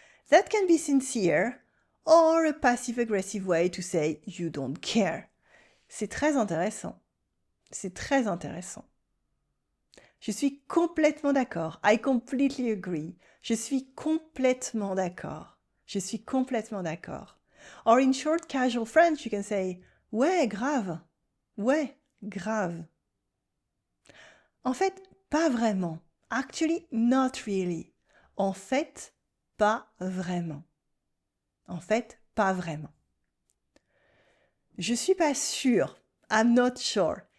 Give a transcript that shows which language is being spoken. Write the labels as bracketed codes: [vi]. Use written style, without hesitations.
[en] That can be sincere or a passive-aggressive way to say you don't care. [fr] C'est très intéressant. C'est très intéressant. Je suis complètement d'accord. [en] I completely agree. [fr] Je suis complètement d'accord. Je suis complètement d'accord. [en] Or in short casual French, you can say [fr] ouais, grave. Ouais, grave. En fait, pas vraiment. [en] Actually, not really. [fr] En fait, pas vraiment. En fait, pas vraiment. Je suis pas sûre. [en] I'm not sure.